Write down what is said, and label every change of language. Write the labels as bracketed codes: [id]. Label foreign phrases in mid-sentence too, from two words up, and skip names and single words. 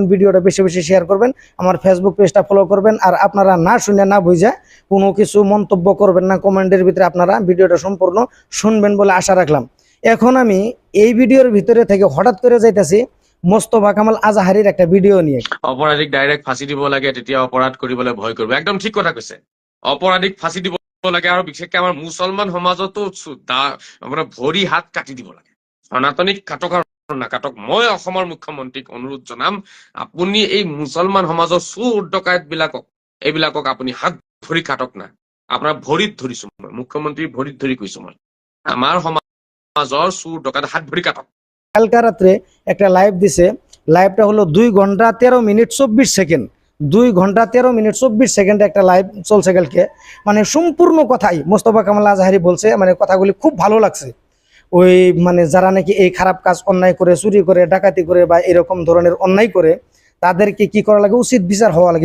[bn] ভিডিওটা বেশি বেশি শেয়ার করবেন, আমার ফেসবুক পেজটা ফলো করবেন। আর আপনারা না শুনে না বুঝে কোনো কিছু মন্তব্য করবেন না, কমেন্টের ভিতরে আপনারা ভিডিওটা সম্পূর্ণ শুনবেন বলে আশা রাখলাম। এখন আমি এই ভিডিওর ভিতরে থেকে হঠাৎ করে যাইতেছি মোস্তফা কামাল আজহারির একটা ভিডিও নিয়ে। [as] অপরাধীক ডাইরেক্ট ফাঁসি দিব লাগে, তেতিয়া অপৰাধ কৰিবলৈ ভয় কৰিব। একদম ঠিক কথা কৈছে। অপৰাধীক ফাঁসি দিব লাগে, আৰু বিশেষকৈ আমাৰ মুছলমান সমাজতো মানে ভৰি হাত কাটি দিব লাগে। সনাতনিক কাটক আৰু নাকাটক, মই অসমৰ মুখ্যমন্ত্ৰীক অনুৰোধ জনাম, আপুনি এই মুছলমান সমাজৰ চোৰ ডকাইত এইবিলাকক আপুনি হাত ভৰি কাটক না। আপোনাৰ ভৰিত ধৰিছো মই, মুখ্যমন্ত্ৰীৰ ভৰিত ধৰি কৈছো মই, আমাৰ সমাজৰ চোৰ ডকাইত হাত ভৰি কাটক। [bn] কালকা রাত্রে একটা লাইভ দিছে, লাইভটা হলো 2 ঘন্টা 13 মিনিট 24 সেকেন্ড। 2 ঘন্টা 13 মিনিট 24 সেকেন্ড একটা লাইভ চলছে কালকে। মানে সম্পূর্ণ কথাই মোস্তফা কামাল আজহারি বলছে, মানে কথাগুলি খুব ভালো লাগছে। ওই মানে যারা নাকি এই খারাপ কাজ অন্যায় করে, চুরি করে, ডাকাতি করে বা এরকম ধরনের অন্যায় করে, তাদেরকে কি করা লাগে, উচিত বিচার হওয়া লাগে।